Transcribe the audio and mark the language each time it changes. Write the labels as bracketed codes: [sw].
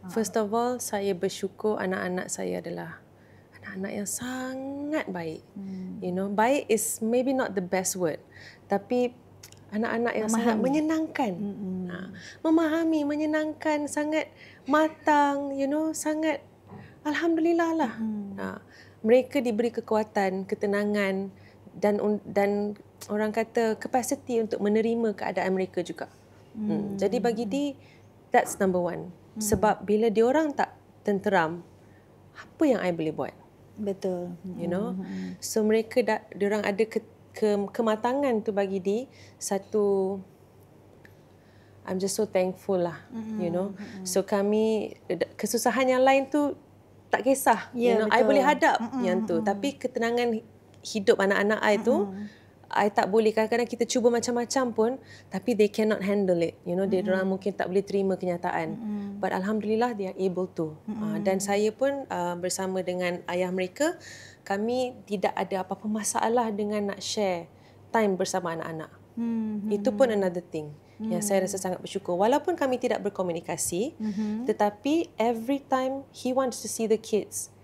[en] First of all, [ms] saya bersyukur anak-anak saya adalah anak-anak yang sangat baik. [en] You know, baik is maybe not the best word. [ms] Tapi anak-anak yang sangat menyenangkan. Memahami, menyenangkan, sangat matang, [en] you know, [ms] sangat alhamdulillah lah. Mereka diberi kekuatan, ketenangan dan orang kata capacity untuk menerima keadaan mereka juga. Jadi bagi dia, [en] that's number one. [ms] Sebab bila diorang tak tenteram, apa yang I boleh buat? Betul. You know, so mereka diorang ada kematangan tu bagi dia satu. [en] I'm just so thankful lah, you know. [ms] So kami, kesusahan yang lain tu tak kisah, [en] you know. [ms] I boleh hadap yang tu, tapi ketenangan hidup anak-anak I tu, I tak boleh. Kadang-kadang kita cuba macam-macam pun, tapi [en] they cannot handle it, you know. [ms] Diorang mungkin tak boleh terima kenyataan. [en] But alhamdulillah they are able to. [ms] Dan saya pun bersama dengan ayah mereka, kami tidak ada apa-apa masalah dengan nak share time bersama anak-anak. Itu pun [en] another thing [ms] yang saya rasa sangat bersyukur. Walaupun kami tidak berkomunikasi, tetapi [en] every time he wants to see the kids,